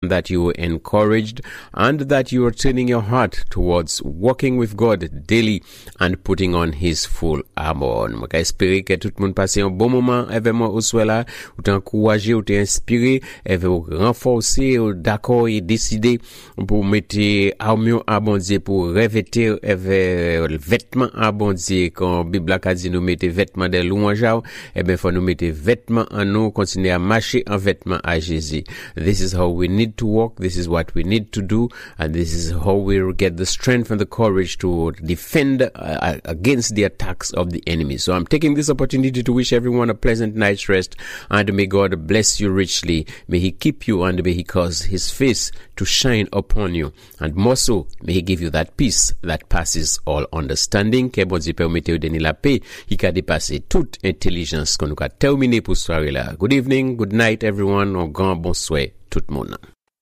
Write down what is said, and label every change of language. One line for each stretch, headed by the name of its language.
English: that you were encouraged, and that you are turning your heart towards walking with God daily and putting on His full armor.
Guadeloupean Creole French: Mwen ka espere ke tout moun pase yon bon moment avec moi ou swela, ou te encourager, ou te inspirer, et ou renforcer, ou d'accord et décider pour mettre armure à bon Dieu, pour revêtir avec vêtements à bon Dieu. Quand Bible a dit nous mettre vêtements de louange, et ben faut nous mettre vêtements en nous, continuer à marcher en vêtements à Jésus.
English: This is how we need to walk, this is what we need to do, and this is how we get the strength and the courage to defend against the attacks of the enemy. So I'm taking this opportunity to wish everyone a pleasant night's rest, and may God bless you richly. May He keep you, and may He cause His face to shine upon you, and more so, may He give you that peace that passes all understanding.
Guadeloupean Creole French: Que bon Dieu permette ou donner la paix, il ka dépasser toute intelligence. Qu'on nous a terminé pour soirée là. Good evening, good night, everyone. Au grand bonsoir, tout le monde.